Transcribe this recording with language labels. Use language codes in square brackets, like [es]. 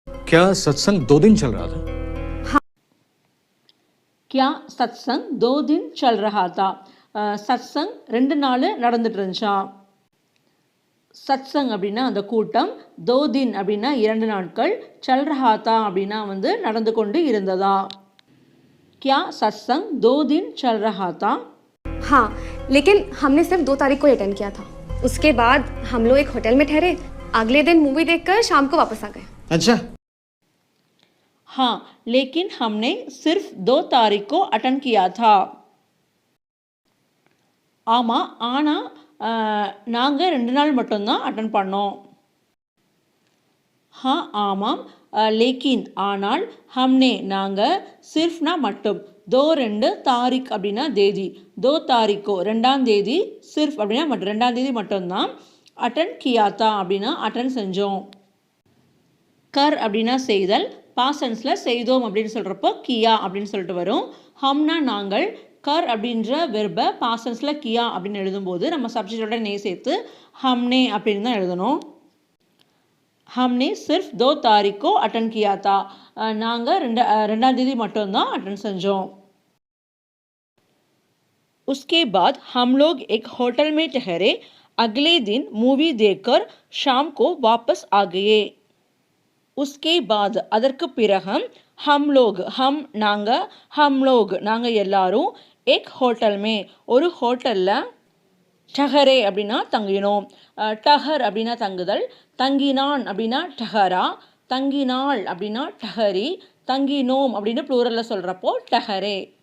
[hi] क्या सत्संग 2 दिन चल रहा था? கியா சத்சங் 2 दिन चल रहा था. [ta] சத்சங் 2 நாள் நடந்துட்டு இருந்துச்சாம். சத்சங் அப்படின்னா அந்த கூட்டம், 2 दिन அப்படின்னா 2 நாட்கள், [hi] चल रहा था [ta] அப்படின்னா வந்து நடந்து கொண்டு இருந்ததா. [hi] क्या सत्संग 2 दिन चल रहा था? हाँ, लेकिन हमने सिर्फ 2 तारीख को अटेंड किया था. उसके बाद हम लोग एक होटल में ठहरे. अगले दिन मूवी देखकर शाम को वापस आ गए. अच्छा, हाँ, लेकिन हमने सिर्फ 2 तारीख को अटेंड किया था. [ta] ஆமாம், ஆனால் நாங்கள் 2 நாள் மட்டும்தான் அட்டன் பண்ணோம். हाँ ஆமாம், லேக்கின் ஆனால், ஹம்னே நாங்கள், சிர்ஃப்னா மட்டும், 2 தாரிக் அப்படின்னா தேதி, 2 தாரிக்கோ 2ஆம் தேதி, சிர்ஃப் அப்படின்னா மட்டும் 2ஆம் தேதி மட்டும்தான், அட்டன் கியாத்தா அப்படின்னா அட்டன் செஞ்சோம். கர் அப்படின்னா செய்தல், பாசன்ஸில் செய்தோம் அப்படின்னு சொல்கிறப்போ கியா அப்படின்னு சொல்லிட்டு வரும். ஹம்னா நாங்கள், கர் அப்படின்ற வெர்பை பாசன்ஸில் கியா அப்படின்னு எழுதும்போது நம்ம சப்ஜெக்டோட நே சேர்த்து ஹம்னே அப்படின்னு தான் எழுதணும். [hi] हमने सिर्फ 2 तारीख को अटेंड किया था. [ta] நாங்கள் 2ஆம் தேதி மட்டும்தான் அட்டன் செஞ்சோம். [hi] उसके बाद हम लोग एक होटल में ठहरे. अगले दिन मूवी देखकर शाम को वापस आ गए. उसके बाद [ta] அதற்கு பிறகு हम लोग, हम நாங்கள், हम लोग நாங்கள் எல்லாரும், [hi] एक होटल में [ta] ஒரு ஹோட்டலில், டஹரே அப்படின்னா தங்கினோம். டஹர் அப்படின்னா தங்குதல், தங்கினான் அப்படின்னா டஹரா, தங்கினாள் அப்படின்னா டஹரி, தங்கினோம் அப்படின்னு ப்ளூரலில் சொல்கிறப்போ டஹரே.